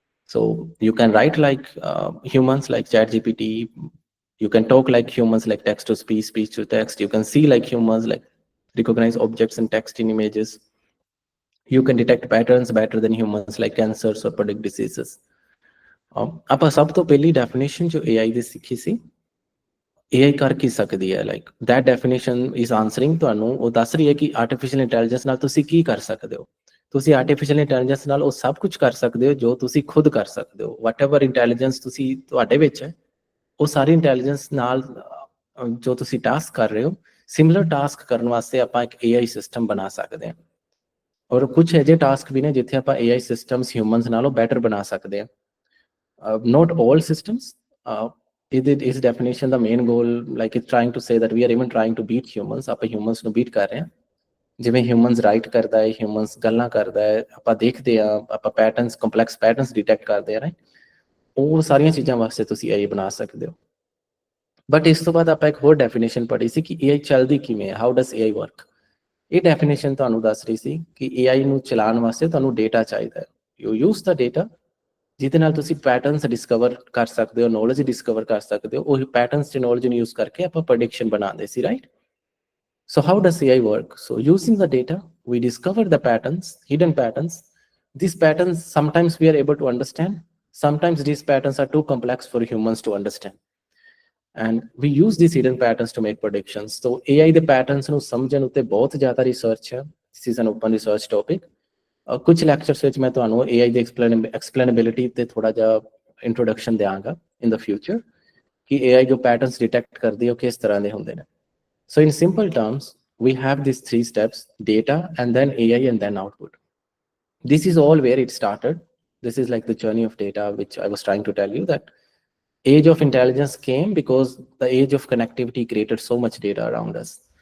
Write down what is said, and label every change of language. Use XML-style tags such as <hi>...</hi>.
<en>So you can write like humans, like ChatGPT. You can talk like humans, like text to speech, speech to text. You can see like humans, like recognize objects and text in images. You can detect patterns better than humans, like cancers or predict diseases.</en> <pa>ਆਪਾਂ ਸਭ ਤੋਂ ਪਹਿਲੀ definition ਜੋ AI ਦੀ ਸਿੱਖੀ ਸੀ, AI ਕਰ ਕੀ ਸਕਦੀ ਹੈ,</pa> <en>like that definition is answering</en> <pa>ਤੁਹਾਨੂੰ, ਉਹ ਦੱਸ ਰਹੀ ਹੈ ਕਿ ਆਰਟੀਫੀਸ਼ੀਅਲ ਇੰਟੈਲੀਜੈਂਸ ਨਾਲ ਤੁਸੀਂ ਕੀ ਕਰ ਸਕਦੇ ਹੋ। ਤੁਸੀਂ ਆਰਟੀਫੀਸ਼ੀਅਲ ਇੰਟੈਲੀਜੈਂਸ ਨਾਲ ਉਹ ਸਭ ਕੁਝ ਕਰ ਸਕਦੇ ਹੋ ਜੋ ਤੁਸੀਂ ਖੁਦ ਕਰ ਸਕਦੇ ਹੋ।</pa> <en>whatever intelligence</en> <pa>ਤੁਸੀਂ ਤੁਹਾਡੇ ਵਿੱਚ ਹੈ, ਉਹ ਸਾਰੀ ਇੰਟੈਲੀਜੈਂਸ ਨਾਲ ਜੋ ਤੁਸੀਂ ਟਾਸਕ ਕਰ ਰਹੇ ਹੋ, ਸਿਮਿਲਰ ਟਾਸਕ ਕਰਨ ਵਾਸਤੇ ਆਪਾਂ ਇੱਕ AI ਸਿਸਟਮ ਬਣਾ ਸਕਦੇ ਹਾਂ। ਔਰ ਕੁਝ ਅਜਿਹੇ ਟਾਸਕ ਵੀ ਨੇ ਜਿੱਥੇ ਆਪਾਂ AI ਸਿਸਟਮਸ ਹਿਊਮਨਸ ਨਾਲੋਂ ਬੈਟਰ ਬਣਾ ਸਕਦੇ ਹਾਂ।</pa> <en>Not all systems. Is definition the main goal, like it's trying to say that we are even trying to beat humans,</en> <pa>ਆਪਾਂ humans ਨੂੰ beat ਕਰ ਰਹੇ ਹਾਂ। ਜਿਵੇਂ ਹਿਊਮਨਸ ਰਾਈਟ ਕਰਦਾ ਹੈ, ਹਿਊਮਨਸ ਗੱਲਾਂ ਕਰਦਾ ਹੈ, ਆਪਾਂ ਦੇਖਦੇ ਆ, ਆਪਾਂ ਪੈਟਰਨਸ, ਕੰਪਲੈਕਸ ਪੈਟਰਨਸ ਡਿਟੈਕਟ ਕਰਦੇ ਆ, ਰਾਈਟ। ਉਹ ਸਾਰੀਆਂ ਚੀਜ਼ਾਂ ਵਾਸਤੇ ਤੁਸੀਂ AI ਬਣਾ ਸਕਦੇ ਹੋ। ਬਟ ਇਸ ਤੋਂ ਬਾਅਦ ਆਪਾਂ ਇੱਕ ਹੋਰ ਡੈਫੀਨੇਸ਼ਨ ਪੜ੍ਹੀ ਸੀ ਕਿ AI ਚੱਲਦੀ ਕਿਵੇਂ ਹੈ,</pa> <en>How does AI work.</en> <pa>ਇਹ ਡੈਫੀਨੇਸ਼ਨ ਤੁਹਾਨੂੰ ਦੱਸ ਰਹੀ ਸੀ ਕਿ AI ਨੂੰ ਚਲਾਉਣ ਵਾਸਤੇ ਤੁਹਾਨੂੰ ਡੇਟਾ ਚਾਹੀਦਾ ਹੈ।</pa> <en>you use the data,</en> <pa>ਜਿਹਦੇ ਨਾਲ ਤੁਸੀਂ ਪੈਟਰਨਸ ਡਿਸਕਵਰ ਕਰ ਸਕਦੇ ਹੋ, ਨੌਲੇਜ ਡਿਸਕਵਰ ਕਰ ਸਕਦੇ ਹੋ। ਉਹੀ ਪੈਟਰਨਸ ਤੇ ਨੌਲੇਜ ਨੂੰ ਯੂਜ਼ ਕਰਕੇ ਆਪਾਂ ਪ੍ਰੈਡਿਕਸ਼ਨ ਬਣਾਉਂਦੇ ਸੀ, right.</pa> <en>So how does AI work? So using the data, we discover the patterns, hidden patterns. These patterns, sometimes we are able to understand. Sometimes these patterns are too complex for humans to understand. And we use these hidden patterns to make predictions. So AI the patterns</en> <pa>ਨੂੰ ਸਮਝਣ ਉੱਤੇ ਬਹੁਤ ਜ਼ਿਆਦਾ research ਹੈ।</pa> <en>This is an open research topic.</en> <pa>ਕੁਝ lectures ਵਿੱਚ ਮੈਂ ਤੁਹਾਨੂੰ AI ਦੀ ਐਕਸਪਲੇਨੇਬਿਲਿਟੀ ਤੇ ਥੋੜਾ ਜਿਹਾ ਇੰਟਰੋਡਕਸ਼ਨ ਦਿਆਂਗਾ</pa> <en>in the future,</en> <pa>ਕਿ AI ਜੋ ਪੈਟਰਨਸ ਡਿਟੈਕਟ ਕਰਦੀ ਹੈ ਉਹ ਕਿਸ ਤਰ੍ਹਾਂ ਦੇ ਹੁੰਦੇ ਨੇ।</pa> <en>So in simple terms, we have these three steps: data, and then AI, and then output. This is all where it started. This is like the journey of data, which I was trying to tell you, that age of intelligence came because the age of connectivity created so much data around us.</en>